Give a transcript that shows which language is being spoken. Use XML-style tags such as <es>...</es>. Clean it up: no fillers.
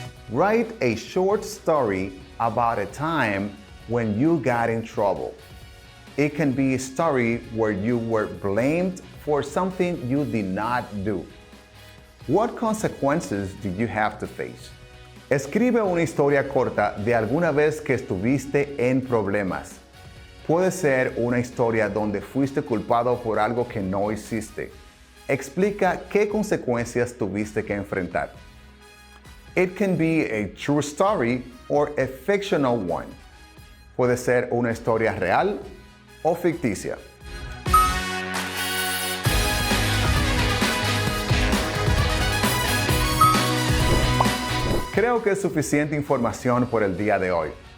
<en>Write a short story about a time when you got in trouble. It can be a story where you were blamed for something you did not do. What consequences did you have to face?</en> <es>Escribe una historia corta de alguna vez que estuviste en problemas. Puede ser una historia donde fuiste culpado por algo que no hiciste. Explica qué consecuencias tuviste que enfrentar.</es> <en>It can be a true story or a fictional one.</en> <es>Puede ser una historia real o ficticia. Creo que es suficiente información por el día de hoy.</es>